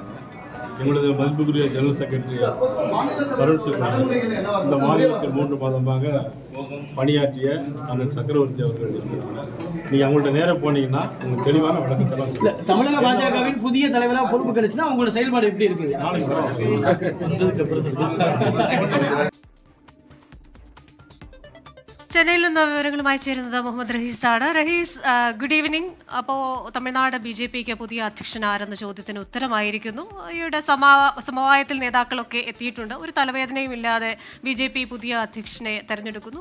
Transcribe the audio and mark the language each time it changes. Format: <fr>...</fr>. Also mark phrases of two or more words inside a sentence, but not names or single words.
<ta>எங்களது மதிப்புக்குரிய</ta> <en>general secretary</en> <ta>கருண் சிங் இந்த மாநிலத்தில் 3 மாதமாக பணியாற்றிய அண்ணன் சக்கரவர்த்தி அவர்கள் இருக்கிறாங்க. நீங்கள் அவங்கள்ட்ட நேரம் போனீங்கன்னா உங்களுக்கு தெளிவான விளக்கத்தெல்லாம் இல்லை. தமிழக பாஜகவின் புதிய தலைவராக பொறுப்பு கிடைச்சுன்னா உங்களோட செயல்பாடு எப்படி இருக்குங்க?</ta> <ml>ചെന്നൈയിൽ നിന്ന് വിവരങ്ങളുമായി ചേരുന്നത് മുഹമ്മദ് റഹീസാണ്. റഹീസ്,</ml> <en>good evening.</en> <ml>അപ്പോൾ തമിഴ്നാട് BJPക്ക് പുതിയ അധ്യക്ഷൻ ആരെന്ന ചോദ്യത്തിന് ഉത്തരമായിരിക്കുന്നു. ഈയുടെ സമവായത്തിൽ നേതാക്കളൊക്കെ എത്തിയിട്ടുണ്ട്. ഒരു തലവേദനയും ഇല്ലാതെ BJP പുതിയ അധ്യക്ഷനെ തെരഞ്ഞെടുക്കുന്നു.</ml>